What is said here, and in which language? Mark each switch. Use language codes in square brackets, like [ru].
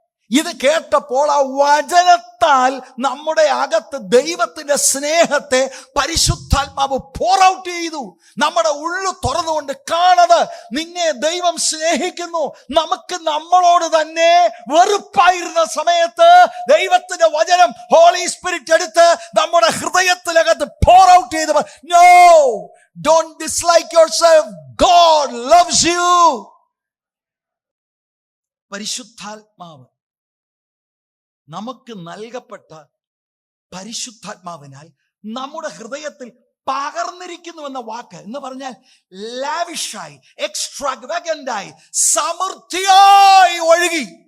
[ml] ഇത് കേട്ടപ്പോൾ ആ വചനത്താൽ നമ്മുടെ അകത്ത് ദൈവത്തിന്റെ സ്നേഹത്തെ പരിശുദ്ധാത്മാവ് pour out ചെയ്തു. നമ്മുടെ ഉള്ളു തുറന്നുകൊണ്ട് കാണത് നിന്നെ ദൈവം സ്നേഹിക്കുന്നു. നമുക്ക് നമ്മളോട് തന്നെ വെറുപ്പായിരുന്ന സമയത്ത് ദൈവത്തിന്റെ വചനം ഹോളി സ്പിരിറ്റ് എടുത്ത് നമ്മുടെ ഹൃദയത്തിനകത്ത് pour out ചെയ്തു. [en] No, don't dislike yourself. God loves you. [ml] പരിശുദ്ധാത്മാവ് നമുക്ക് നൽകപ്പെട്ട പരിശുദ്ധാത്മാവിനാൽ നമ്മുടെ ഹൃദയത്തിൽ പകർന്നിരിക്കുന്നുവെന്ന വാക്ക് എന്ന് പറഞ്ഞാൽ ലാവിഷായി, എക്സ്ട്രാവഗന്റായി, സമൃദ്ധിയായി ഒഴുകി.